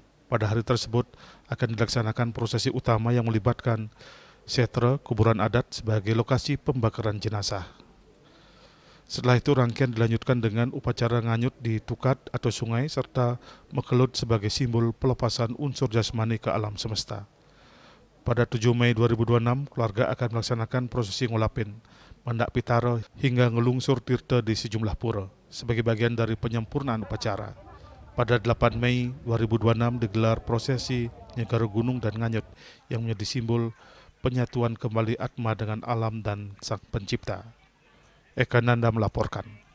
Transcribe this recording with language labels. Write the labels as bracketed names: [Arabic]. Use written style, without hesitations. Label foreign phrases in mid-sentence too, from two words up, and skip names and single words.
[Indonesian] Pada hari tersebut akan dilaksanakan prosesi utama yang melibatkan setre kuburan adat sebagai lokasi pembakaran jenazah. Setelah itu rangkaian dilanjutkan dengan upacara nganyut di tukat atau sungai serta mekelut sebagai simbol pelepasan unsur jasmani ke alam semesta. Pada 7 Mei 2026, keluarga akan melaksanakan prosesi ngulapin, mandak pitara hingga ngelungsur tirta di sejumlah pura sebagai bagian dari penyempurnaan upacara. Pada 8 Mei 2026 digelar prosesi Nyegara Gunung dan Nganyut yang menjadi simbol penyatuan kembali Atma dengan alam dan Sang Pencipta. Eka Nanda melaporkan.